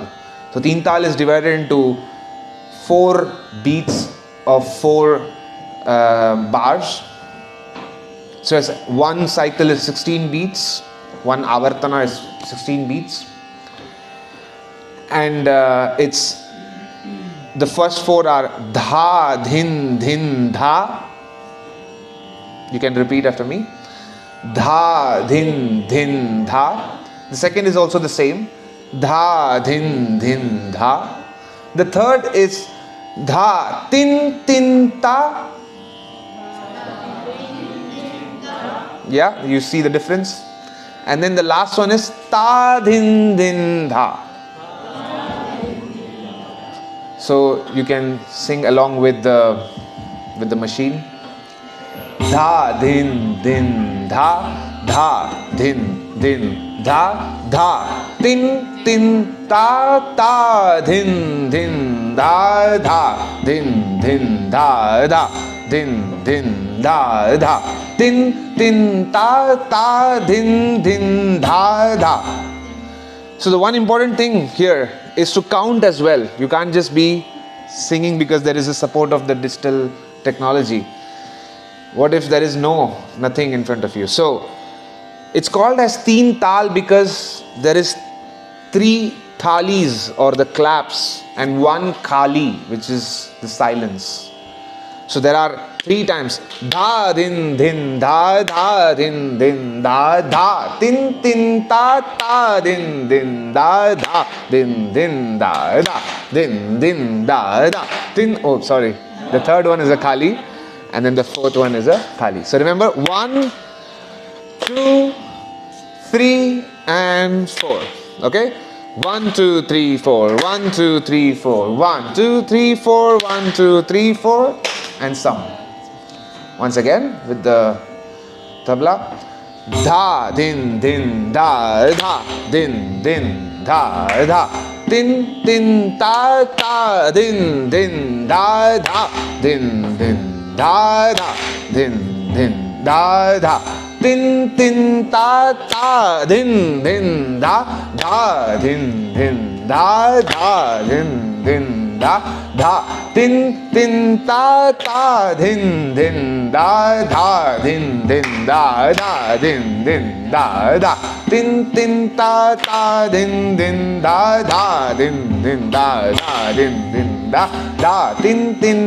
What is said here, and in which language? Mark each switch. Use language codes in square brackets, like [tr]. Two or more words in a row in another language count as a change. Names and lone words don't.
[en] So teen tal is divided into 4 beats of 4 bars. So as one cycle is 16 beats, one avartana is 16 beats, and it's the first 4 are dha dhin dhin dha. You can repeat after me. Dha dhin dhin dha. The second is also the same. Dha dhin dhin dha. The third is dha tin tin ta. Yeah, you see the difference. And then the last one is ta din din dha. So you can sing along with the machine. Dha din din dha, dha din din dha, dha tin tin ta ta din din da dha din din da da din din da da tin tin ta ta din din dha dha. So the one important thing here is to count as well. You can't just be singing because there is a support of the digital technology. What if there is nothing in front of you? So it's called as teen tal because there is 3 thalis or the claps and 1 kali, which is the silence. So there are 3 times dha din din dha dha din din dha dha tin tin ta ta din din dha dha din din dha dha din din dha dha tin. Oh, sorry. The third one is a kali, and then the fourth one is a thali. So remember 1, 2, 3, and 4. Okay. 1, 2, 3, 4. 1, 2, 3, 4. 1, 2, 3, 4. 1, 2, 3, 4. And some. Once again with the tabla. Dha din din da dha din din da dha tin tin ta ta din din da dha din din da dha din din da dha tin tin ta ta din din da dha din din da dha din din da dha tin tin ta ta din din da dha din din da dha din din da dha tin tin ta ta din din da dha din din da dha din din da dha tin tin